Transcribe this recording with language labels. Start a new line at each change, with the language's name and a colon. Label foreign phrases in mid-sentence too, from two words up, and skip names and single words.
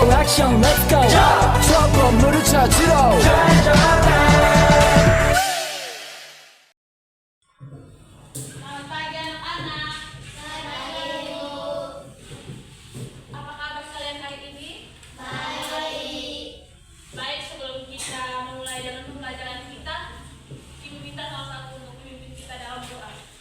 Korean: 액션
English: let's go
Korean: 저 건물을 찾으러
Indonesian: Selamat pagi anak-anak. Selamat pagi Ibu. Apa kabar kalian hari ini? Baik. Baik, sebelum kita memulai dengan pembelajaran kita, Ibu minta salah satu untuk memimpin kita dalam doa.